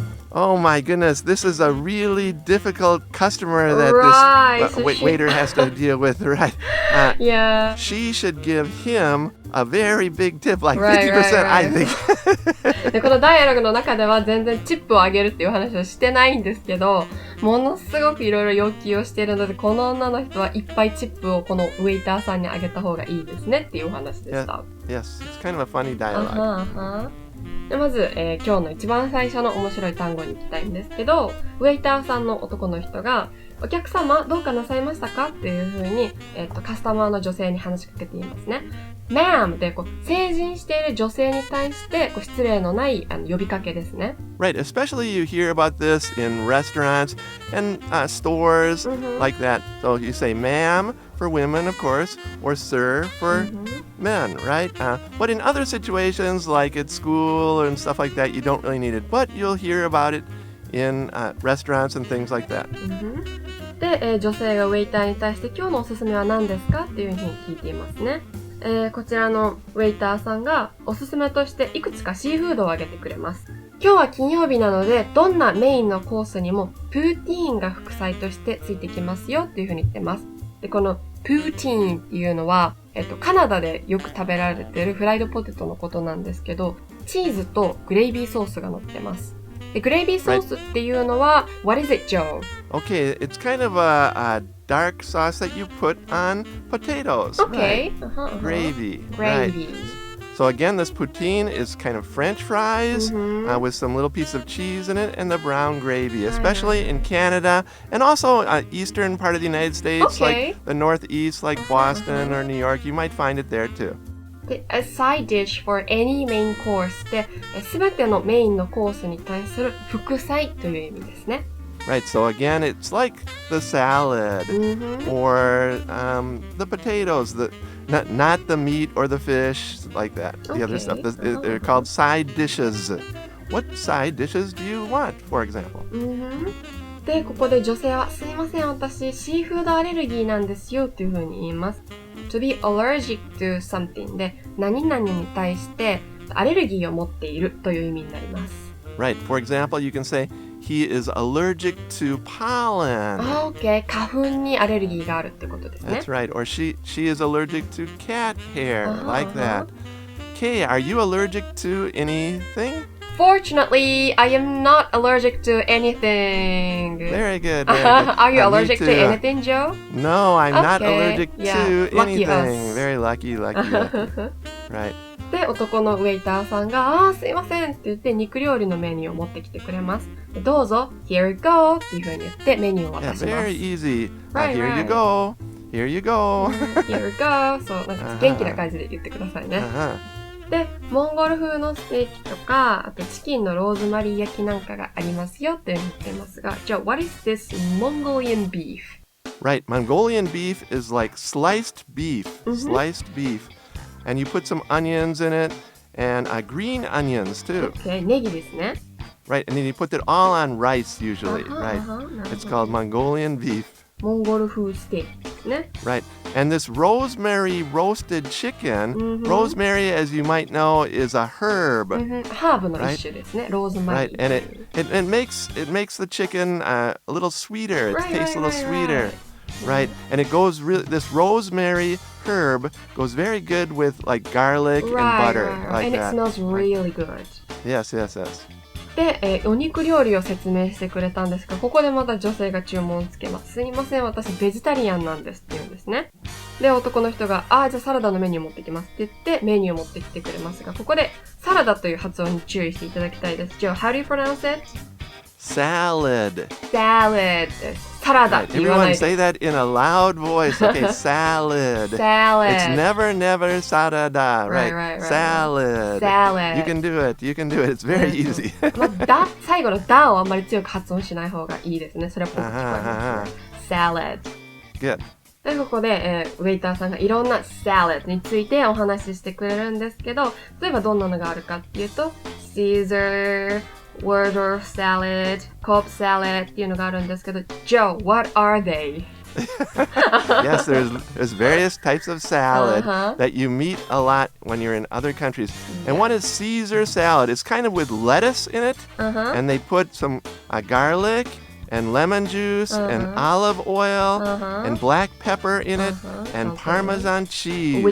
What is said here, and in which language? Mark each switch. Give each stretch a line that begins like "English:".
English: Oh my goodness, this is a really difficult customer that this waiter has to deal with, right? Yeah. She should give him a very big tip, like 50%, Right. I think.
Japanese: でこのダイアログの中では全然チップをあげるっていう話をしてないんですけど、ものすごくいろいろ要求をしているので、この女の人はいっぱいチップをこのウェイターさんにあげた方がいいですねっていうお話でした。
English: Yes, it's kind of a funny dialogue.
Japanese: でまず、今日の一番最初の面白い単語に行きたいんですけど、ウェイターさんの男の人が、お客様どうかなさいましたかっていう風に、カスタマーの女性に話しかけていますね。 Ma'am で成人している女性に対して失礼のない呼びかけですね。
English: Right, especially you hear about this in restaurants and stores like that. So you say ma'am for women, of course, or sir for men, right? But in other situations, like at school and stuff like that, you don't really need it. But you'll hear about it in restaurants and things like that.
Japanese: で、女性がウェイターに対して今日のおすすめは何ですかっていうふうに聞いていますね。こちらのウェイターさんがおすすめとしていくつかシーフードを挙げてくれます。今日は金曜日なのでどんなメインのコースにもプーティーンが副菜としてついてきますよっていうふうに言ってます。で、このプーティーンっていうのは、カナダでよく食べられているフライドポテトのことなんですけど、チーズとグレイビーソースが乗ってます。で、グレイビーソースっていうのは、
English: What is it, Joe? Okay, it's kind of a dark sauce that you put on potatoes. Okay. Right? Gravy. Gravy. Right. So again, this poutine is kind of French fries with some little piece of cheese in it and the brown gravy, especially in Canada and also eastern part of the United States, like the Northeast, like Boston or New York. You might find it there too.
Japanese: で、
English: a side dish for any main course
Japanese: で、すべてのメインのコースに対する副菜という意味ですね。
English: Right, so again, it's like the salad or the potatoes, not the meat or the fish, like that. The other stuff. They're called side dishes. What side dishes do you want, for example?
Japanese: で、ここで女性は、すいません、私、シーフードアレルギーなんですよっていう風に言います。
English: To be allergic to something
Japanese: で、何々に対してアレルギーを持っているという意味になります。
English: Right, for example, you can say, He is allergic to pollen.
Japanese: Okay, 花粉にアレルギーがあるってことですね。
English: That's right. Or she is allergic to cat hair, like that. Kei, are you allergic to anything? Fortunately, I am not allergic to anything. Very good. Very good. Are you allergic to anything, Joe? No, I'm not allergic Yeah. to Lucky anything. us. Very lucky. Right.
Japanese: で、男のウェイターさんが、すいませんって言って肉料理のメニューを持ってきてくれます。でどうぞ、
English: here you go
Japanese: っていう風に言ってメニューを渡します。
English: Yeah, very easy. Right, Here you go. Here you go. Here you go.
Japanese: そう、なんか元気な感じで言ってくださいね。で、モンゴル風のステーキとか、あとチキンのローズマリー焼きなんかがありますよって言ってますが、じゃあ、
English: what is this Mongolian beef? Right, Mongolian beef is like sliced beef. Sliced beef.And you put some onions in it and green onions too.
Japanese: Okay, ネギですね。
English: Right, and then you put it all on rice usually, right? It's called Mongolian beef.
Japanese: モンゴル風ステーキですね。
English: Right, and this rosemary roasted chicken, rosemary, as you might know, is a herb.
Japanese: ハーブの一種ですね、ローズマリー。
English: Right, and it makes the chicken a little sweeter. It tastes a little sweeter.Right, and it goes this rosemary herb goes very good with like garlic and butter, like and that. And it smells really good. Yes.
Japanese: で、お肉料理を説明してくれたんですが、ここでまた女性が注文をつけます。すいません、私ベジタリアンなんですって言うんですね。で、男の人が、じゃあサラダのメニュー持ってきますって言ってメニューを持ってきてくれますが、ここでサラダという発音に注意していただきたいです。
English: Joe, how do you pronounce it? Salad.
Japanese: Salad です。サラダって言わない
English: Everyone say that in a loud voice. Okay, salad. Salad. It's never sarada, right? Salad. You can do it. It's very easy.
Japanese: 最後のダをあんまり強く発音しない方がいいですね。それはぽく聞こえます。Salad.
English: Good.
Japanese: で、ここで、ウェイターさんがいろんな salad についてお話ししてくれるんですけど、例えばどんなのがあるかっていうと、Caesar, Waldorf salad, Cobb salad っていうのがあるんですけど、
English: Joe, what are they? Yes, there's various types of salad that you meet a lot when you're in other countries. And one is Caesar salad. It's kind of with lettuce in it, and they put some garlic and lemon juice and olive oil and black pepper in it and Parmesan cheese.